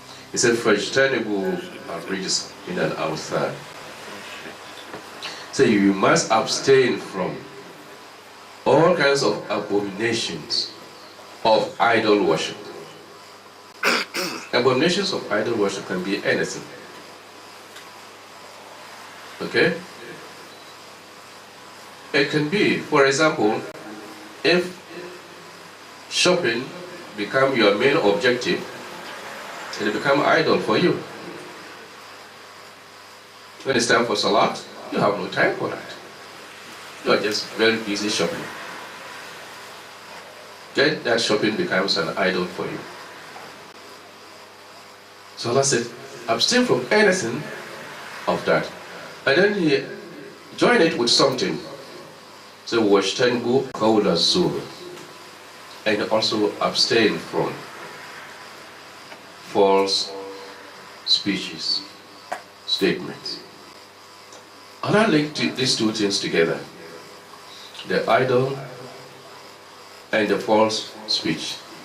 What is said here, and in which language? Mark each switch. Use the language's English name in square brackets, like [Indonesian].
[English] He said, [Arabic] فَاجْتَنِبُوا الرِّجْسَ مِنَ الْأَوْثَانِ. [English] So you must abstain from all kinds of abominations of idol worship. Abominations of idol worship can be anything. Okay? It can be, for example, if shopping become your main objective, it become idol for you. When it's time for salat, you have no time for that. You are just very busy shopping. Then that shopping becomes an idol for you. So Allah said, abstain from anything of that. And then he joined it with something. [Arabic] So وَاجْتَنِبُوا قَوْلَ الزُّورِ. [English] And also abstain from false speeches, statements. Allah linked these two things together. The idol and the false speech.